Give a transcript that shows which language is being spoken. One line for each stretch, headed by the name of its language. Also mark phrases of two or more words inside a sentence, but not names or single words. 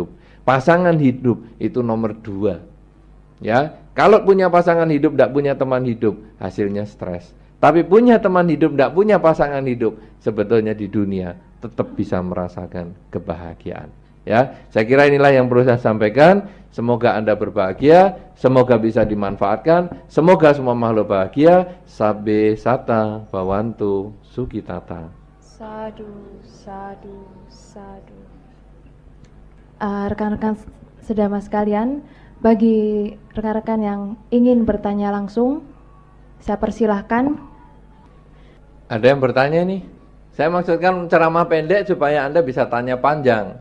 Indonesian: Pasangan hidup itu nomor dua. Ya, kalau punya pasangan hidup, tidak punya teman hidup, hasilnya stres. Tapi punya teman hidup, tidak punya pasangan hidup, sebetulnya di dunia tetap bisa merasakan kebahagiaan. Ya, saya kira inilah yang perlu saya sampaikan. Semoga Anda berbahagia, semoga bisa dimanfaatkan, semoga semua makhluk bahagia.
Pali: Sabbe sata bawantu sukitata. Sadu, sadu, sadu.
Indonesian: Rekan-rekan sedama sekalian, bagi rekan-rekan yang ingin bertanya langsung, saya persilahkan. Ada yang bertanya nih? Saya maksudkan ceramah pendek supaya Anda bisa tanya panjang.